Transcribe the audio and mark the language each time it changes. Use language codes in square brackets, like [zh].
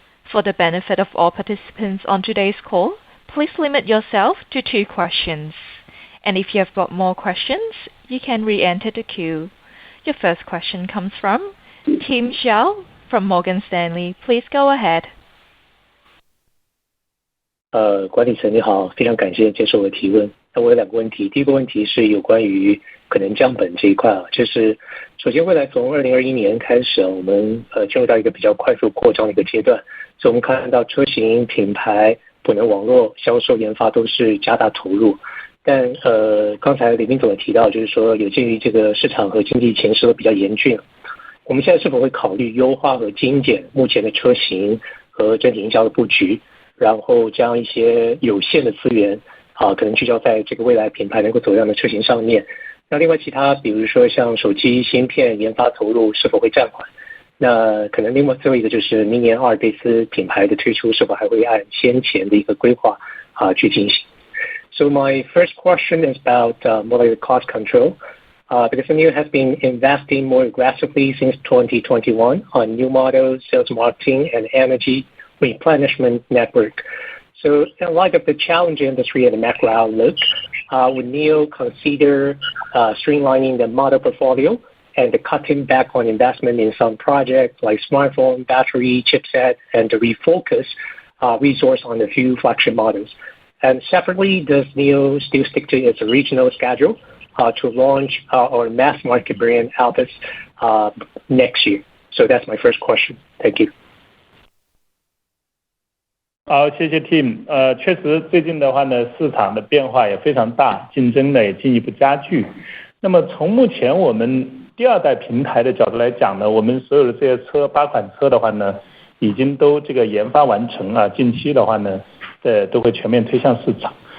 [en] For the benefit of all participants on today's call, please limit yourself to 2 questions. And if you have got more questions, you can re-enter the queue. Your first question comes from Tim Xiao from Morgan Stanley. Please go ahead. [zh] 管理层你好，非常感谢接受我的提问。那我有2个问题，第一个问题是有关于可能降本这一块啊，就是首先未来从2021年开始啊，我们进入到一个比较快速扩张的一个阶段，所以我们看到车型、品牌、补能网络、销售、研发都是加大投入。但刚才李斌总也提到，就是说有鉴于这个市场和经济形势都比较严峻，我们现在是否会考虑优化和精简目前的车型和整体营销的布局？然后将一些有限的资源可能聚焦在这个未来品牌能够走量的车型上面。那另外其他比如说像手机芯片研发投入是否会暂缓？那可能另外最后一个就是明年阿尔卑斯品牌的推出是否还会按先前的一个规划去进行。 [en] So my first question is about more like the cost control. Because NIO has been investing more aggressively since 2021 on new models, sales marketing, and energy replenishment network. So in light of the challenging industry and the macro outlook, would NIO consider streamlining the model portfolio and cutting back on investment in some projects like smartphone, battery, chipset, and to refocus resource on a few flagship models? And separately, does NIO still stick to its original schedule to launch our mass market brand Altis next year? So that's my first question. Thank you. [zh] 好，谢谢 Tim。确实最近的话呢，市场的变化也非常大，竞争呢也进一步加剧。那么从目前我们第2代平台的角度来讲呢，我们所有的这些车8款车的话呢，已经都这个研发完成了，近期的话呢，都会全面推向市场。